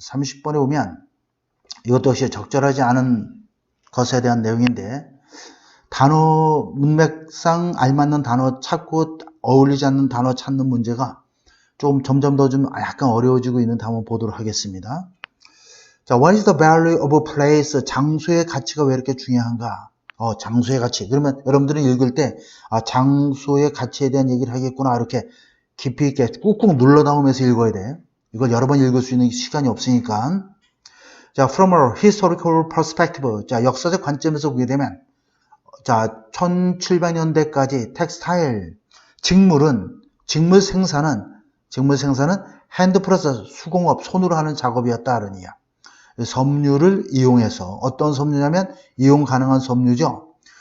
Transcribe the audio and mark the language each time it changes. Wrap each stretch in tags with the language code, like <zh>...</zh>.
<ko>30번에 보면 이것도 역시 적절하지 않은 것에 대한 내용인데 단어 문맥상 알맞는 단어 찾고 어울리지 않는 단어 찾는 문제가 좀 점점 더 좀 약간 어려워지고 있는 데 한번 보도록 하겠습니다.</ko> <en>자, what is the value of a place?</en> <ko>장소의 가치가 왜 이렇게 중요한가? 장소의 가치. 그러면 여러분들은 읽을 때 장소의 가치에 대한 얘기를 하겠구나 이렇게 깊이 있게 꾹꾹 눌러 담으면서 읽어야 돼. 이걸 여러 번 읽을 수 있는 시간이 없으니까.</ko> <en>자, from a historical perspective.</en> <ko>자, 역사적 관점에서 보게 되면, 자, 1700년대까지 텍스타일, 직물 생산은 핸드 프로세스, 수공업, 손으로 하는 작업이었다. 그런 이야. 섬유를 이용해서, 어떤 섬유냐면, 이용 가능한 섬유죠.</ko>